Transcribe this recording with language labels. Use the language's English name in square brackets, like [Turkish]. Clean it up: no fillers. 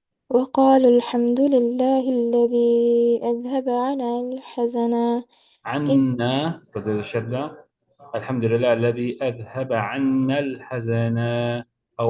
[Arabic] وقالوا الحمد لله الذي أذهب عنا الحزن. [English] عنا because there's a شدة. [Arabic] الحمد لله الذي أذهب عنا الحزن أو